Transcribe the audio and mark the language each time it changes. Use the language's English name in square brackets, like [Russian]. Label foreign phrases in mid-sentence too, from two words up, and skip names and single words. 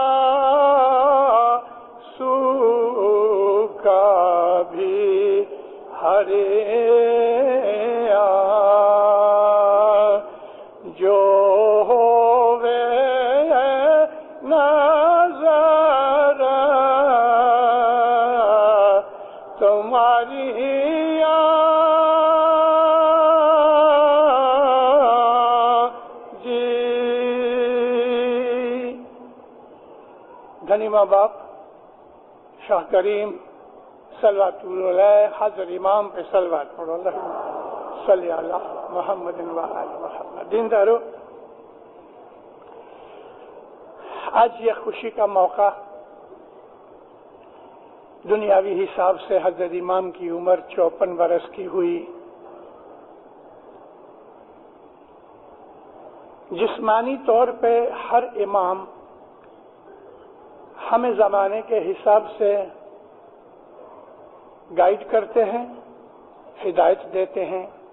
[Hindi] सुका भी हरे जो होवे नजर तुम्हारी धनी माँ बाप शाह करीम [Arabic] صلى الله عليه [Hindi] हज़रत इमाम पे सलवात पढ़ो [Arabic] صل على محمد وآل محمد. [Hindi] दीनदारो, आज ये खुशी का मौका दुनियावी हिसाब से हज़रत इमाम की उम्र 54 बरस की हुई। जिस्मानी तौर पे हर इमाम हमें ज़माने के हिसाब से गाइड करते हैं, हिदायत देते हैं,